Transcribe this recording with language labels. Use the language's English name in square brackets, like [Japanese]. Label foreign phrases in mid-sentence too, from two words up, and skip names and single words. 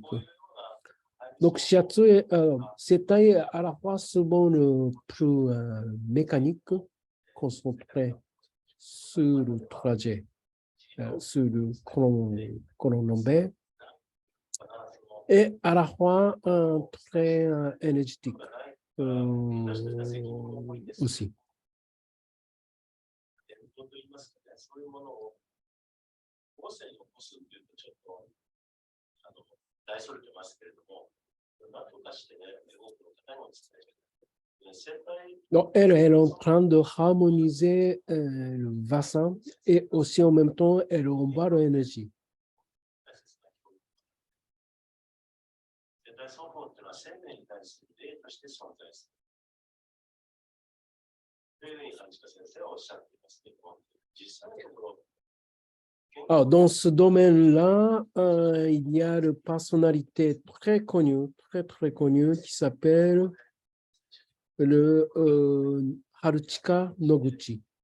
[French] Donc, shiatsu, c'est à la fois souvent le plus mécanique, concentré sur le trajet, sur le colonne lombaire, et à la fois très énergétique aussi. [Japanese] と言いますかね、そういうものを後世に起こすっていうとちょっと大それてますけれども、何とかしてね、多くの方にもですね、 [French] donc, elle est en train de harmoniser le bassin et aussi en même temps, elle envoie l'énergie. Alors, dans ce domaine-là, il y a une personnalité très connue, très connue, qui s'appelle le Haruchika Noguchi.